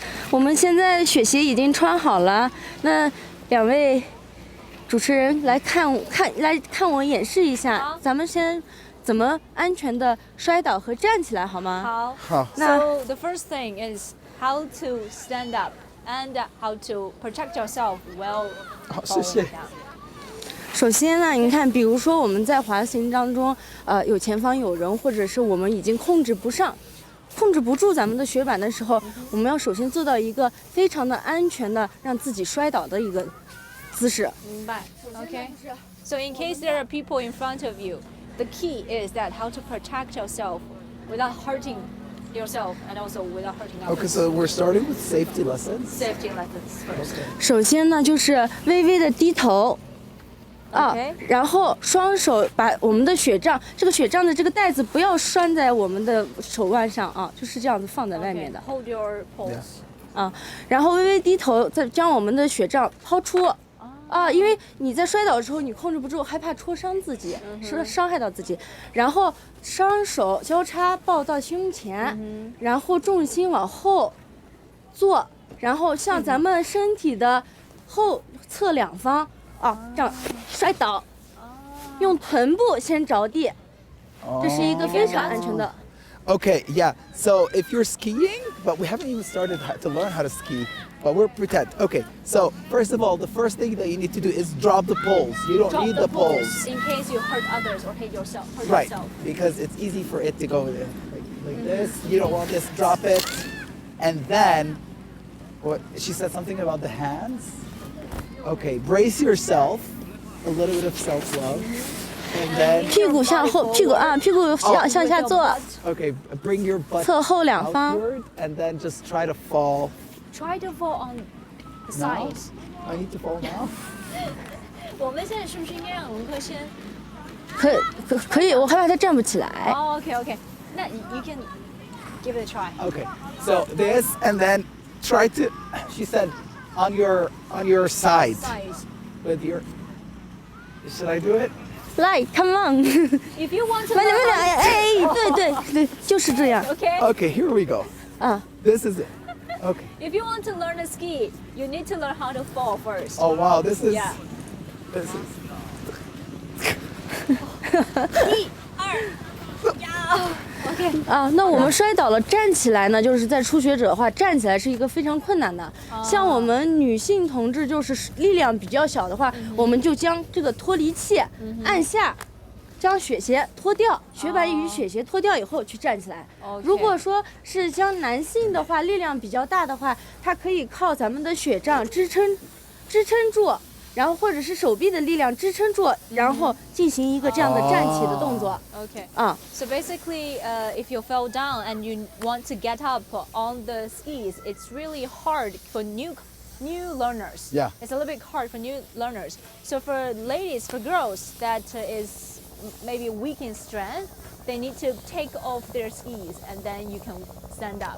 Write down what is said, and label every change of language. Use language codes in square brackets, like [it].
[zh] 我们现在雪鞋已经穿好了，那两位主持人来看我演示一下，咱们先怎么安全的摔倒和站起来，好吗？好。 [en] So the first thing is how to stand up and how to protect yourself while [zh] 好，谢谢。首先呢，你看，比如说我们在滑行当中，有前方有人，或者是我们已经控制不住咱们的雪板的时候，我们要首先做到一个非常的安全的让自己摔倒的一个姿势。明白。 [en] Okay. So in case there are people in front of you, the key is that how to protect yourself without hurting yourself and also without hurting others. Okay, so we're starting with safety lessons. Safety lessons first. [zh] 首先呢，就是微微的低头。 [en] Okay. [zh] 然后双手把我们的雪杖，这个雪杖的这个带子不要拴在我们的手腕上啊，就是这样子放在外面的。 [en] Okay. Hold your pulse. [zh] 然后微微低头，再将我们的雪杖抛出。因为你在摔倒的时候你控制不住，害怕戳伤自己，伤害到自己。然后双手交叉抱到胸前，然后重心往后坐，然后向咱们身体的后侧两方。这样摔倒，用臀部先着地，这是一个非常安全的。 [en] Okay, yeah. So if you're skiing, but we haven't even started to learn how to ski, but we're pretend. Okay, so first of all, the first thing that you need to do is drop the poles. You don't Drop need the poles. in case you hurt others or hurt yourself. Right, because it's easy for it to go like this. You don't want this, drop it. And then, what she said something about the hands. Okay, brace yourself, a little bit of self-love. And then, [zh] 屁股向后，屁股向下坐。 [en] okay, bring your butt [zh] 侧后两方。 [en] outward and then just try to fall. Try to fall on the Now? sides. I need to fall now? [zh] 我们现在是不是应该让龙哥先？可以，我害怕他站不起来。 [en] Okay. [zh] 那 [en] you can give it a try. Okay, so this and then try to, she said, on your side. Sides. With your, should I do it? [zh] 来 [en] ，come on， If you want to [zh] 慢点 [en] learn [zh] 对，就是这样。 [en] Okay. Okay, here we go. This is it. Okay. If you want to learn to ski, you need to learn how to fall first. Oh wow, this is, Yeah. this is. [zh] 1、2，呀 OK。那我们摔倒了，站起来呢，就是在初学者的话，站起来是一个非常困难的。像我们女性同志，就是力量比较小的话，我们就将这个脱离器按下，将雪鞋脱掉，雪板与雪鞋脱掉以后去站起来。如果说是将男性的话，力量比较大的话，他可以靠咱们的雪杖支撑住。然后或者是手臂的力量支撑住，然后进行一个这样的站起的动作。 [en] Okay. So basically, if you fell down and you want to get up on the skis, it's really hard for new learners. Yeah. It's a little bit hard for new learners. So for ladies, for girls that is maybe weak in strength, they need to take off their skis and then you can stand up.